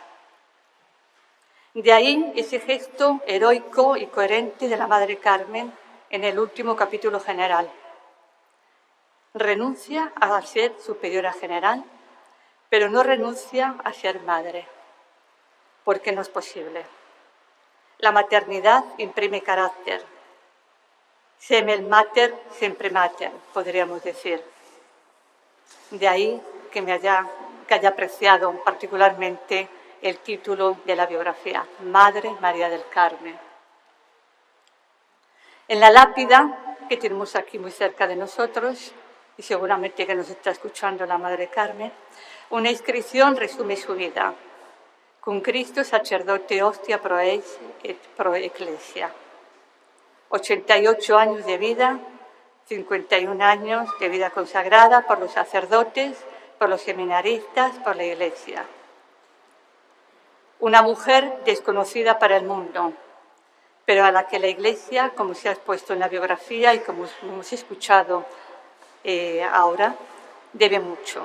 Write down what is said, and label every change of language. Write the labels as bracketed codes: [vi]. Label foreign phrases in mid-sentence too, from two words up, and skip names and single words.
[es] De ahí ese gesto heroico y coherente de la Madre Carmen en el último capítulo general. Renuncia a ser superiora general, pero no renuncia a ser madre, porque no es posible. La maternidad imprime carácter. [la] Semel mater, sempre mater, [es] podríamos decir. De ahí que haya apreciado particularmente el título de la biografía, Madre María del Carmen. En la lápida que tenemos aquí muy cerca de nosotros, y seguramente que nos está escuchando la Madre Carmen, una inscripción resume su vida. Con Cristo sacerdote [la] hostia pro eis et pro ecclesia. [es] 88 años de vida 51 años de vida consagrada por los sacerdotes, por los seminaristas, por la Iglesia. Una mujer desconocida para el mundo, pero a la que la Iglesia, como se ha expuesto en la biografía y como hemos escuchado ahora, debe mucho.